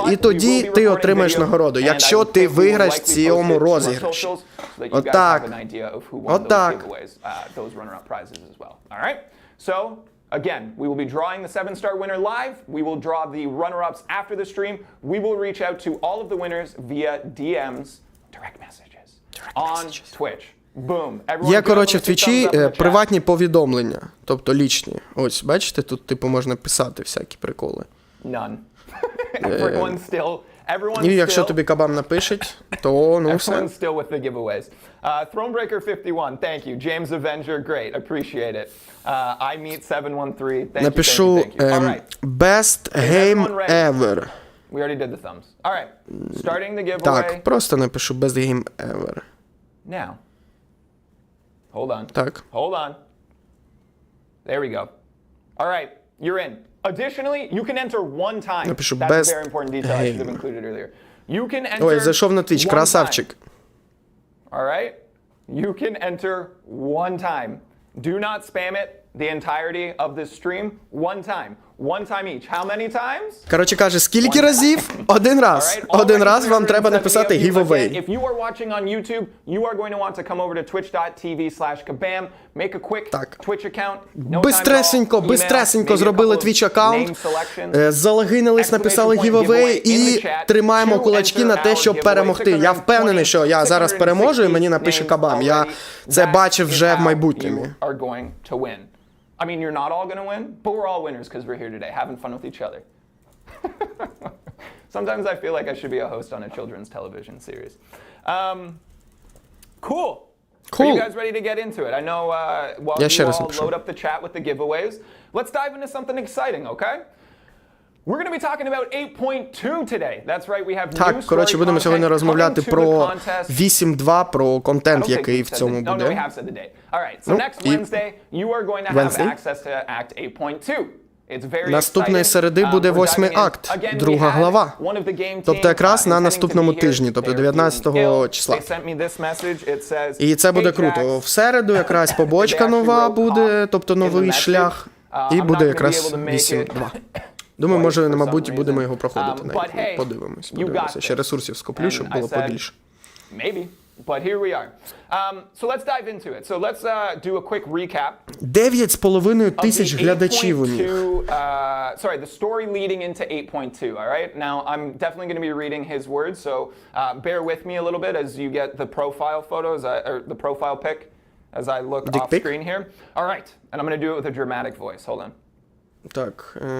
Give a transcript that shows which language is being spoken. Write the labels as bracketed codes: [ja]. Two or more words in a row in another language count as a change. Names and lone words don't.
[uk] І тоді ти отримаєш нагороду, якщо ти виграєш в цьому розіграші. Отак. Отак. [en] Again, we will be drawing the 7-star winner live. We will draw the runner-ups after the stream. We will reach out to all of the winners via DMs, direct messages, on Twitch. Boom. [uk] Є, коротше, в Твічі приватні повідомлення, тобто лічні. Ось, бачите, тут, типу, можна писати всякі приколи. [en] None. Everyone still... [uk] І якщо тобі Кабам напишуть, то ну все. [en] Everyone's still with the giveaways. Thronebreaker 51, thank you. James Avenger, great, appreciate it. I meet 713, thank you. Напишу best game ever. We already did the thumbs. All right, starting the giveaway. [uk] Так, просто напишу [en] best game ever. Now. Hold on. [uk] Так. [en] Hold on. There we go. All right, you're in. Additionally, you can enter one time. [uk] Напишу [en] That's a best very important detail I should have included earlier. You can enter. [uk] Ой, зайшов на Twitch, красавчик. [en] All right? You can enter one time. Do not spam it the entirety of this stream. One time. One time each. How many times? [uk] Коротше каже, скільки разів? Один раз. Один раз вам треба написати giveaway. [en] If you are watching on YouTube, you are going to want to come over to twitch.tv/Kabam, make a quick Twitch account. [uk] Бистресенько зробили Twitch аккаунт, залогинились, написали giveaway і тримаємо кулачки на те, щоб перемогти. Я впевнений, що я зараз переможу і мені напише Кабам. Я це бачив вже в майбутньому. [en] I mean, you're not all going to win, but we're all winners because we're here today, having fun with each other. Sometimes I feel like I should be a host on a children's television series. Cool. Are you guys ready to get into it? I know while you all load up the chat with the giveaways, let's dive into something exciting, okay? We're going to be talking about 8.2 today. That's right, we have new story content. [uk] Так, коротше, будемо сьогодні розмовляти про 8.2, про контент, який в цьому буде. [en] No, we have said the date. All right, so next Wednesday, you are going to have access to Act 8.2. [uk] Наступної середи буде 8-й акт, друга глава. Тобто якраз на наступному тижні, тобто 19 числа. І це буде круто. В середу якраз побочка нова буде, тобто новий шлях, і буде якраз 8.2. Думаю, може, мабуть, будемо його проходити навіть. Подивимось. Ще ресурсів скоплю, щоб було побільше. [en] Maybe, but here we are. So let's dive into it. So let's do a quick recap. [uk] 9,5 тисяч глядачів у них. [en] Sorry, the story leading into 8.2, all right? Now, I'm definitely going to be reading his words, so bear with me a little bit as you get the profile photos, or the profile pic, as I look off screen here. All right, and I'm going to do it with a dramatic voice. Hold on. [uk] Так.